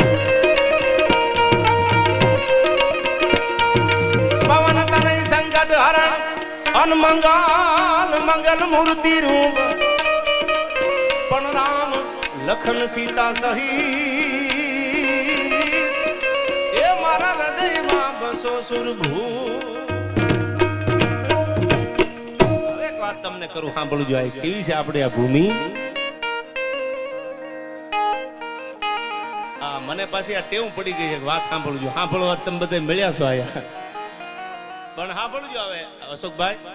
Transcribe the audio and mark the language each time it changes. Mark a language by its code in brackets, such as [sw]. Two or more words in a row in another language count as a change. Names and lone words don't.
[awa] पवन तनय संकट हरण, अनमंगल मंगल मूर्ति रूप। [gu] पण [awa] राम लखन सीता सहित, [gu] એ મારા હૃદય માં બસો सुरभूप। તમને કરું સાંભળું જો, કેવી છે આપણે આ ભૂમિ। આ મને પાછી આ ટેવ પડી ગઈ છે વાત સાંભળું જો, સાંભળવા તમે બધા મળ્યા છો આયા, પણ સાંભળું જો હવે અશોકભાઈ।